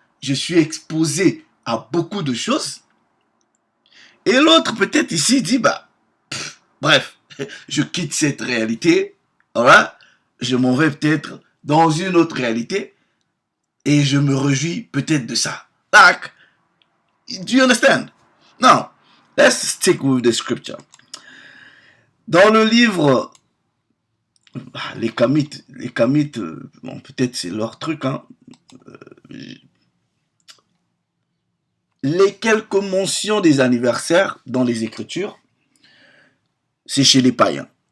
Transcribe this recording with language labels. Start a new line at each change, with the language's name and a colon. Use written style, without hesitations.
French: Je suis exposé à beaucoup de choses. Et l'autre peut-être ici dit, bah, bref, je quitte cette réalité. Voilà. Je m'en vais peut-être dans une autre réalité. Et je me réjouis peut-être de ça.
English: Like, do you understand? Now, let's stick with the scripture.
French: Dans le livre, les Kamites, bon, peut-être c'est leur truc, hein. Les quelques mentions des anniversaires dans les Écritures, c'est chez les païens.